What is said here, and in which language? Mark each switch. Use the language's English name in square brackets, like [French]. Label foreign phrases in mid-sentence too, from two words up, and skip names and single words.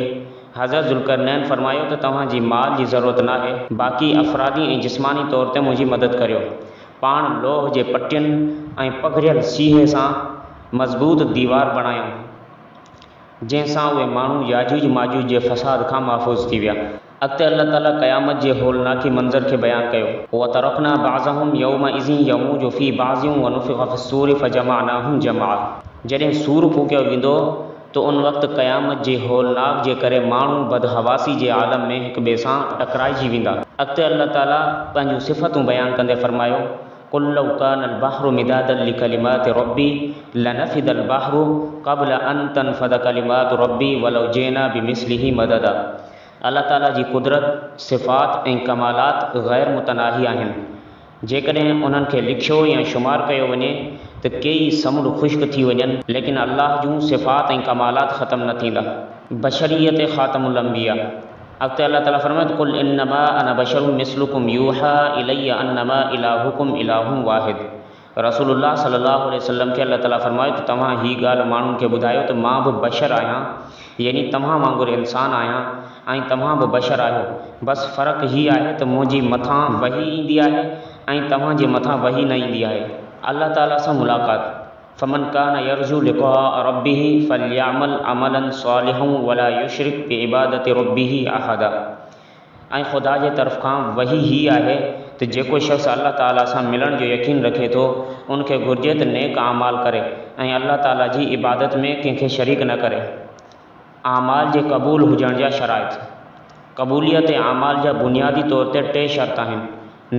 [Sindhi] हज़रत ज़ुल्करनैन फरमायो त तव्हांजी माल जी ज़रूरत नाहे, बाक़ी अफ़रादी ऐं जिस्मानी तौर ते मुंहिंजी मदद करियो। पाण लोह जे पटियुनि ऐं पघरियल सीहे सां मज़बूत दीवार बणायूं, जंहिंसां उहे माण्हू याजूज माजूज जे फ़साद खां महफ़ूज़ थी विया। अॻिते अल्लाह ताला क़यामत जे होलनाकी मंज़र खे बयानु कयो। [Arabic] وتركنا بعضهم يومئذ يموج في بعض ونفخ في الصور فجمعناهم جمعا. [Sindhi] जॾहिं सूर फूकियो वेंदो त उन वक़्तु क़यामत जे होलनाक जे करे माण्हू बदहवासी जे आलम में हिक ॿिए सां टकराइजी वेंदा। अॻिते अल्लाह ताला पंहिंजूं सिफ़तूं बयानु कंदे फरमायो, [Arabic] قل لو كان البحر مدادا لكلمات ربي لنفد البحر قبل أن تنفد كلمات ربي ولو جئنا بمثله مددا. [Sindhi] अल्लाह ताला जी कुदरत, सिफ़ात ऐं कमालात ग़ैर मुतनाही आहिनि। जेकॾहिं उन्हनि खे लिखियो या शुमार कयो वञे त कई समुंड ख़ुश्क थी वञनि, लेकिन अल्लाह जूं सिफ़ात ऐं कमालात ख़तमु न थींदा। बशरियत ख़ातमुल अंबिया। अॻिते अल्लाह ताला फरमाए, [Arabic] قل إنما أنا بشر مثلكم يوحى إلي أنما إلهكم إله واحد. رسول الله صلى الله عليه وسلم [Sindhi] खे अल्लाह ताला फरमायो त तव्हां हीअ ॻाल्हि माण्हुनि खे ॿुधायो त मां बि बशर आहियां, यानी तव्हां वांगुरु इंसान आहियां ऐं तव्हां बि बशर आहियो। बसि फ़र्क़ु हीअ आहे त मुंहिंजी मथां वही ईंदी आहे ऐं तव्हांजे मथां वही न ईंदी आहे। अल्लाह ताला सां मुलाक़ात। [Arabic] فمن كان يرجو لقاء ربه فليعمل عملا صالحا ولا يشرك بعبادة ربه أحدا. [Sindhi] ऐं ख़ुदा जे तरफ़ खां वही हीअ आहे त जेको शख़्स अल्लाह ताला सां मिलण जो यकीन रखे थो, उनखे घुरिजे त नेक आमाल करे ऐं अल्लाह ताला जी इबादत में कंहिंखे शरीक न करे। आमाल जे क़बूल हुजण जा शराइत। क़बूलियत आमाल जा बुनियादी तौर ते 3 शर्त आहिनि।